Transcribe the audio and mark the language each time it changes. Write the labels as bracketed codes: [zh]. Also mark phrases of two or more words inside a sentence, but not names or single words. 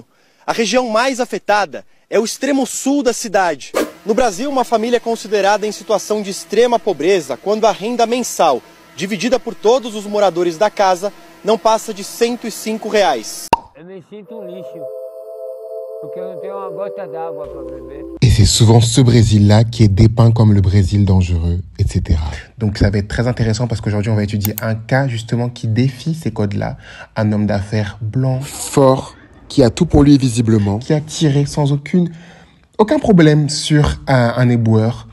[pt] A região mais afetada é o extremo sul da cidade. No Brasil, uma família é considerada em situação de extrema pobreza quando a renda mensal, dividida por todos os moradores da casa, não passa de R$105. Eu me sinto um lixo, porque eu não tenho uma gota d'água para beber. [fr] Et c'est souvent ce Brésil-là qui est dépeint comme le Brésil dangereux, etc. Donc ça va être très intéressant parce qu'aujourd'hui, on va étudier un cas justement qui défie ces codes-là. Un homme d'affaires blanc, fort, qui a tout pour lui visiblement, qui a tiré sans aucun problème sur un éboueur.